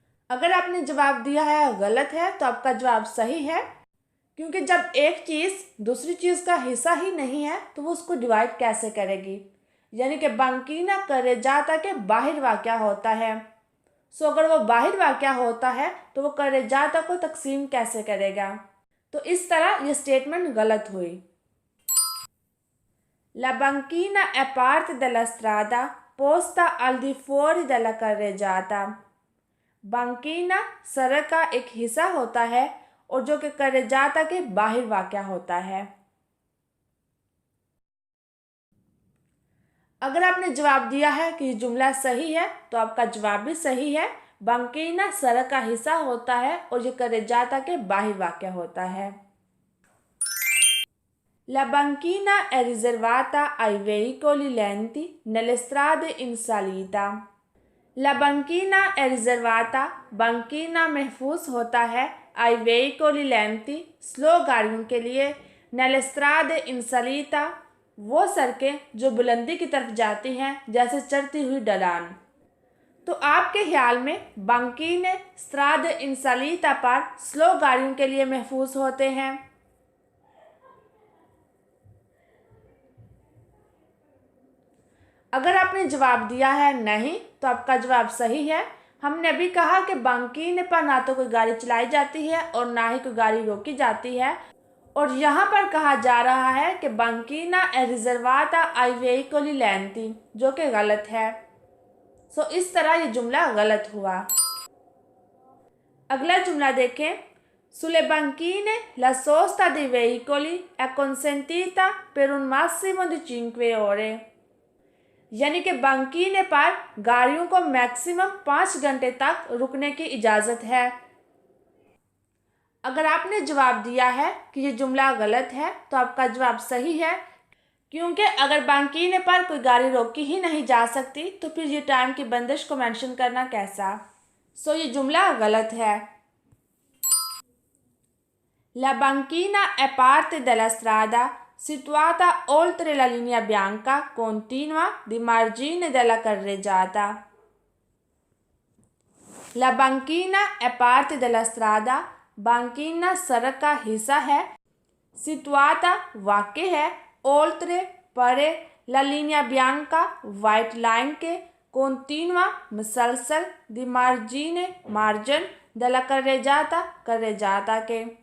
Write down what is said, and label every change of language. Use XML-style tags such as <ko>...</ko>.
<hi>अगर आपने जवाब दिया है गलत है तो आपका जवाब सही है, क्योंकि जब एक चीज़ दूसरी चीज़ का हिस्सा ही नहीं है तो वो उसको डिवाइड कैसे करेगी। यानी कि बांकीना carreggiata के बाहर वाक़या होता है। सो अगर वो बाहर वाक़या होता है तो वो carreggiata को तकसीम कैसे करेगा। तो इस तरह ये स्टेटमेंट गलत हुई।</hi> <it>La banchina è parte della strada posta al di fuori della carreggiata।</it> <hi>बांकीना सड़क का एक हिस्सा होता है और जो कि carreggiata के बाहर वाक़या होता है। अगर आपने जवाब दिया है कि ये जुमला सही है तो आपका जवाब भी सही है। बांकीना सड़क का हिस्सा होता है और ये carreggiata के बाहर वाक़या होता है।</hi> <it>La banchina è riservata ai veicoli lenti nelle strade in salita। La banchina è riservata,</it> <hi>बांकीना महफूज होता है</hi> <it>ai veicoli lenti,</it> <hi>स्लो गाड़ियों के लिए,</hi> <it>nelle strade in salita,</it> <hi>वो सड़कें जो बुलंदी की तरफ जाती हैं जैसे चढ़ती हुई ढलान। तो आपके ख्याल में बांकीने</hi> <it>strade in salita</it> <hi>पर स्लो गाड़ियों के लिए महफूज होते हैं? अगर आपने जवाब दिया है नहीं तो आपका जवाब सही है। हमने अभी कहा कि बांकीने पर ना तो कोई गाड़ी चलाई जाती है और ना ही कोई गाड़ी रोकी जाती है और यहाँ पर कहा जा रहा है कि बांकीना</hi> <it>è riservata ai veicoli lenti,</it> <hi>जो कि गलत है। सो इस तरह ये जुमला गलत हुआ। अगला जुमला देखें।</hi> <it>Sulle banchine la sosta dei veicoli è consentita per un massimo di 5 ore।</it> <hi>यानी कि बांकीने पर गाड़ियों को मैक्सिमम 5 घंटे तक रुकने की इजाज़त है। अगर आपने जवाब दिया है कि ये जुमला गलत है तो आपका जवाब सही है, क्योंकि अगर बांकीने पर कोई गाड़ी रोकी ही नहीं जा सकती तो फिर ये टाइम की बंदिश को मेंशन करना कैसा। सो ये जुमला गलत है।</hi> <it>La banchina è parte della strada situata oltre la linea bianca continua di margine della carreggiata। La banchina è parte della strada,</it> <hi>बांकीना सड़क का हिस्सा है,</hi> <it>situata</it> <hi>वाक़े है,</hi> <it>oltre</it> <hi>परे,</hi> <it>la linea bianca</it> <hi>white line के,</hi> <it>continua</it> <hi>मुसलसल,</hi> <it>di margine मार्जिन, della carreggiata carreggiata के।</it>